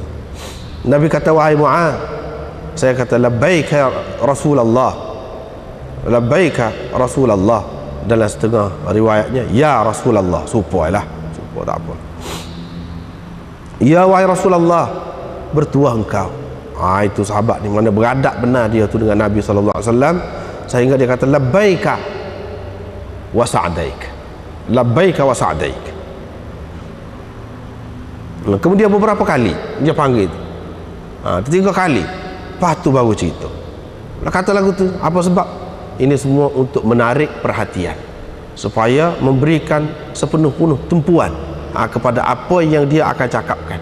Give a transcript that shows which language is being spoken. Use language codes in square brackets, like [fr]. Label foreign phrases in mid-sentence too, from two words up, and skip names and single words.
[ms] Nabi kata, wahai Muaz, saya kata [ar] لبيك رسول الله، لبيك رسول الله. [ms] Dalam setengah riwayatnya [ar] يا رسول الله, [ms] supaya tak apa. Ya wahai Rasulullah, bertuah engkau. Itu sahabat ni mana beradab benar dia tu dengan Nabi SAW, sehingga dia kata [ar] لبيك وسعديك، لبيك وسعديك. [ms] Kemudian beberapa kali dia panggil tu, 3 kali. Lepas tu baru cerita. Kata lagu tu apa sebab? Ini semua untuk menarik perhatian, supaya memberikan sepenuh-penuh tumpuan kepada apa yang dia akan cakapkan.